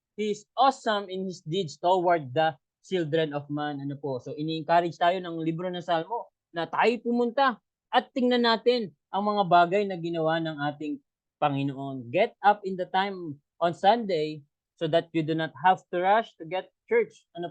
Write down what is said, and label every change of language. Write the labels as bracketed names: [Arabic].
[English] He is awesome in His deeds toward the children of man." [Filipino] So ini-encourage tayo ng libro ng Salmo na tayo pumunta at tingnan natin ang mga bagay na ginawa ng ating Panginoon. [English] Get up in the time on Sunday so that you do not have to rush to get church.